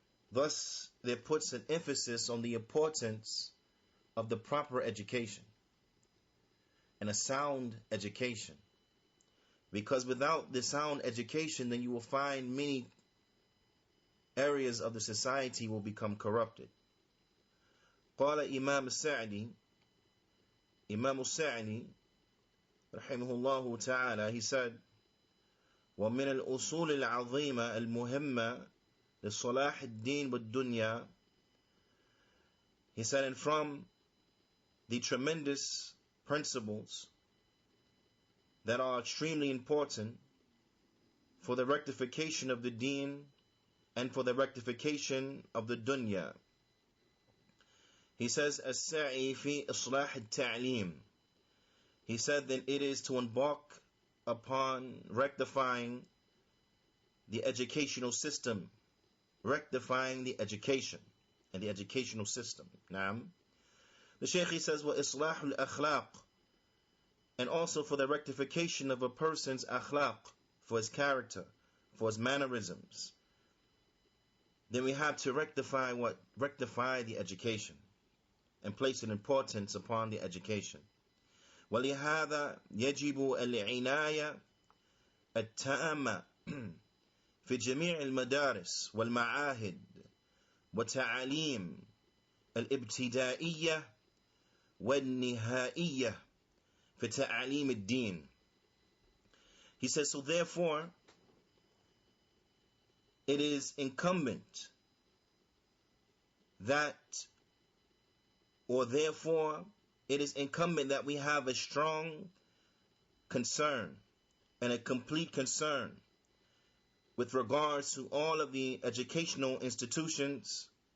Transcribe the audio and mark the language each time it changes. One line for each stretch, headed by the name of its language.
English: Thus, there puts an emphasis on the importance of the proper education and a sound education. Because without the sound education, then you will find many areas of the society will become corrupted.
Arabic: قال إمام السعدي,
English: Imam al-Sa'di rahimahullah ta'ala, he said,
Arabic: ومن الأصول العظيمة المهمة لصلاح الدين والدنيا.
English: He said, and from the tremendous principles that are extremely important for the rectification of the deen and for the rectification of the dunya. He says,
Arabic: السعي في إصلاح التعليم.
English: He said, then it is to embark upon rectifying the educational system, rectifying the education. and the educational system. Naam. The Shaykh, he says,
Arabic: وَإِصْلَاحُ الْأَخْلَاقِ,
English: and also for the rectification of a person's akhlaq, for his character, for his mannerisms. Then we have to rectify what? Rectify the education and place an importance upon the education.
Arabic: وَلِهَذَا يَجِبُ الْعِنَايَةِ التَّامَّةِ في جميع المدارس والمعاهد وتعاليم الابتدائية والنهائية في تعاليم الدين.
English: He says, so therefore, it is incumbent that, or therefore, it is incumbent that we have a strong concern and a complete concern with regards to all of the educational institutions,